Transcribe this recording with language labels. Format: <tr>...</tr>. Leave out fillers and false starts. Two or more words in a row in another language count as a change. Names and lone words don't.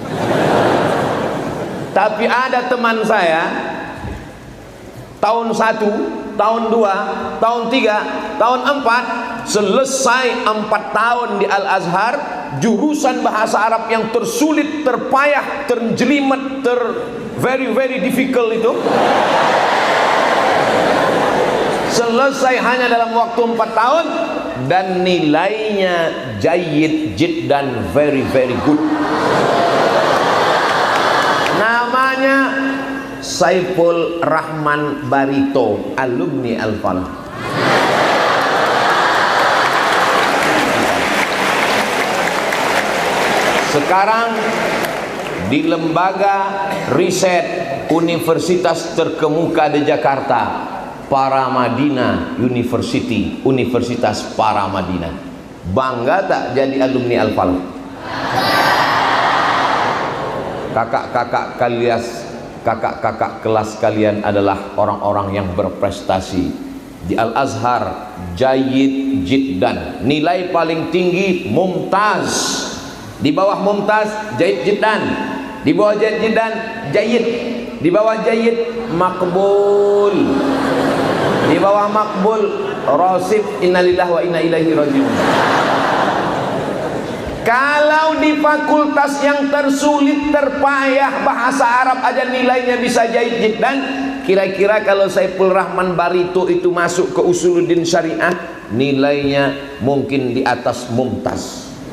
<id>Tapi ada teman saya tahun 1, tahun 2, tahun 3, tahun 4 selesai 4 tahun di Al-Azhar, jurusan bahasa Arab yang tersulit, terpayah, terjelimet,</id> <en>very difficult</en> <id>itu selesai hanya dalam waktu 4 tahun dan nilainya</id> <ar>جيد جدا,</ar> <en>very good.</en> <id>Namanya Saiful Rahman Barito, alumni Al-Falah. Sekarang di lembaga riset universitas terkemuka di Jakarta, Paramadina University, Universitas Paramadina. Bangga tak jadi alumni Al-Falah? Kakak-kakak kelas kalian adalah orang-orang yang berprestasi. di Al-Azhar</id> <ar>جيد جدا,</ar> <id>nilai paling tinggi Mumtaz, di bawah Mumtaz</id> <ar>جيد جدا,</ar> <id>di bawah</id> <ar>جيد جدا</ar> <id>Jayyid, di bawah Jayyid Makbul, di bawah Makbul Rasib</id> <ar>إنا لله وإنا إليه راجعون.</ar> <id>Kalau di fakultas yang tersulit terpayah bahasa Arab aja nilainya bisa</id> <ar>جيد جدا,</ar> <id>kira-kira kalau Saiful Rahman Barito itu masuk ke Usuluddin Syariah, nilainya mungkin di atas Mumtaz.</id>